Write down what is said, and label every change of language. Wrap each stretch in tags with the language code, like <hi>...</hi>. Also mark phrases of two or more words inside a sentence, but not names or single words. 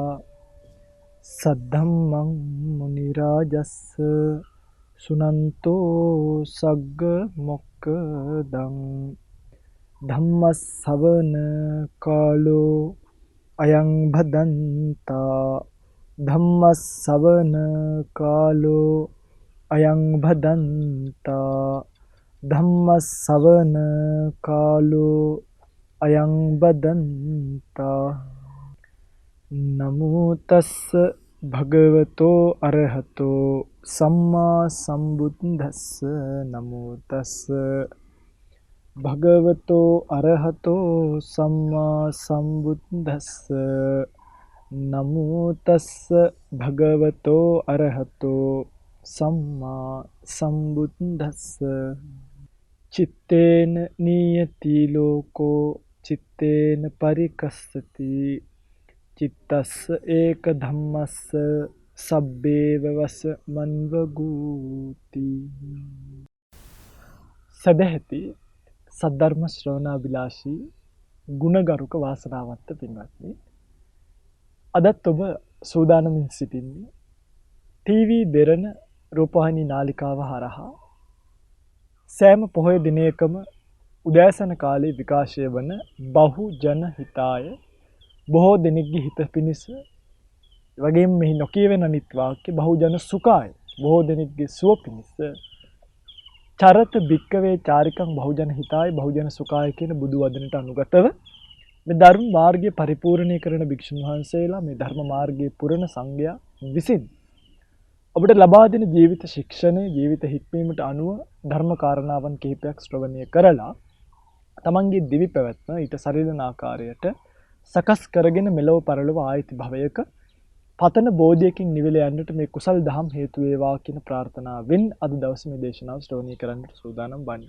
<pi>सद्धम्मं मुनिराजस्य सुनन्तो सग्गमोक्खदं धम्मश्रवण कालो अयं भदन्ता धम्मश्रवण कालो अयं भदन्ता धम्मश्रवण कालो अयं भदन्ता नमो तस्स भगवतो अरहतो सम्मा सम्बुद्धस्स नमो तस्स भगवतो अरहतो सम्मा सम्बुद्धस्स नमो तस्स भगवतो अरहतो सम्मा सम्बुद्धस्स चित्तेन नियति लोको चित्तेन परिकස්සති चित्तस्स एक धम्मस्स सब्बेव वस मन्वगूति</pi> <si>සදැහැති සද්ධර්ම ශ්‍රවණාභිලාෂී ගුණගරුක වාසනාවන්ත පින්වත්නි, අදත් ඔබ සූදානමින් සිටින්නේ ටීවී දෙරණ රූපවාහිනී නාලිකාව හරහා සෑම පොහොය දිනයකම උදෑසන කාලයේ විකාශය වන</si> <pi>බහුජන හිතාය,</pi> <si>බොහෝ දෙනෙක්ගේ හිත පිණිස, වගේම මෙහි නොකියවෙන අනිත් වාක්‍ය</si> <pi>බහුජන සුඛාය,</pi> <si>බොහෝ දෙනෙක්ගේ සුව පිණිස</si> <pi>චරත භික්කවේ චාරිකං බහුජන හිතාය බහුජන සුඛාය</pi> <si>කියන බුදු වදනට අනුගතව මේ ධර්ම මාර්ගය පරිපූර්ණී කරන භික්ෂුන් වහන්සේලා, මේ ධර්ම මාර්ගයේ පුරණ සංඝයා විසින් ඔබට ලබා දෙන ජීවිත ශික්ෂණය, ජීවිත හික්මීමට අනුව ධර්ම කාරණාවන් කිහිපයක් ශ්‍රවණය කරලා තමන්ගේ දිවි පැවැත්ම ඊට සරිලන ආකාරයට සකස් කරගෙන මෙලොව පරලොව ආයති භවයක පතන බෝධියකින් නිවිල යන්නට මේ කුසල් දහම් හේතු වේවා කියන ප්‍රාර්ථනාවෙන් අද දවසේ මේ දේශනාව ශ්‍රවණය කරන්නට සූදානම් වන්නේ.</si>